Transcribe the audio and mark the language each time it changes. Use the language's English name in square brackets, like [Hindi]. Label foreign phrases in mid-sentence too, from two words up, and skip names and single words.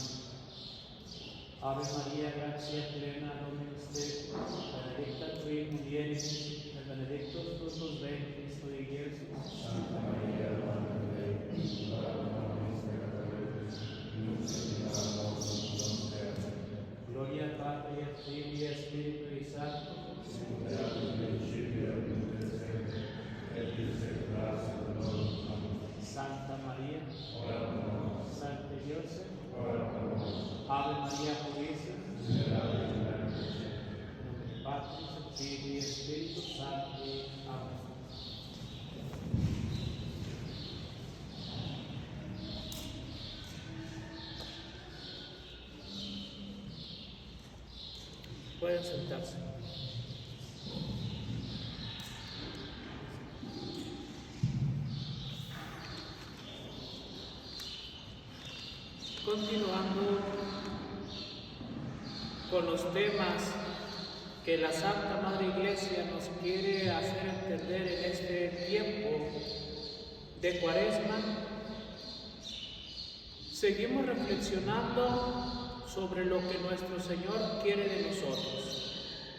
[Latin] Ave María, gracia plena, Dominus tecum, benedicta tui in mulieribus, et benedictus fructus ventris tui, Iesus. Santa María, Madre Dei, ora pro nobis peccatoribus, nunc et in hora mortis nostre. Amén. [Spanish] Gloria al Padre, [Latin] et Filii, et Spiritui Sancto, Sicut erat in principio et nunc et semper, et in saecula saeculorum. Amén. Santa María, Ora pro nobis, Sancte Diose, ora pro nobis, [Spanish] Ave Maria Purísima, [Latin] miserere in nobis. in nomine Patris et Filii et Spiritus Sancti. [Spanish] Amén. Pueden sentarse. Continuando con los temas que la Santa Madre Iglesia nos quiere hacer entender en este tiempo de Cuaresma, seguimos reflexionando sobre lo que nuestro Señor quiere de nosotros.